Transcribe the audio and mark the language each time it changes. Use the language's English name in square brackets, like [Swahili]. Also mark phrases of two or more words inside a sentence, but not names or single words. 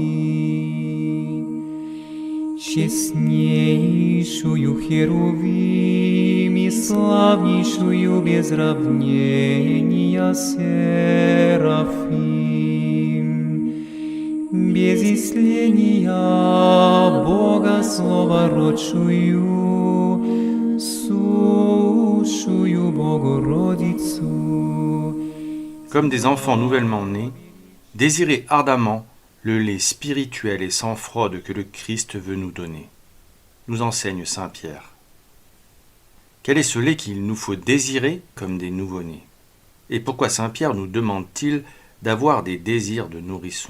[Church Slavic] Честнейшую херувим и славнейшую без равнения серафим, без истления Бога словородшую, сущую Богородицу. [French] Comme des enfants nouvellement nés, désirez ardemment le lait spirituel et sans fraude que le Christ veut nous donner, nous enseigne saint Pierre. Quel est ce lait qu'il nous faut désirer comme des nouveau-nés? Et pourquoi saint Pierre nous demande-t-il d'avoir des désirs de nourrissons?